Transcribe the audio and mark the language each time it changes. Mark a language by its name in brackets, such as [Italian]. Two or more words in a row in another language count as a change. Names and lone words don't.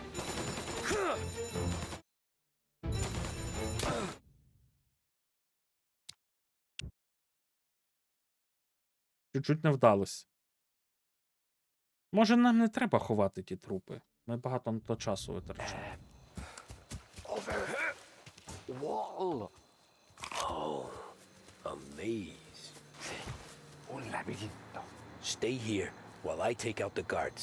[Ukrainian] Чуть-чуть не вдалося. Може, нам не треба ховати ті трупи. Ми багато на то часу витрачаємо. [English] Wall. Oh, a maze. [Italian] Un labirinto. [English] Stay here while I take out the guards.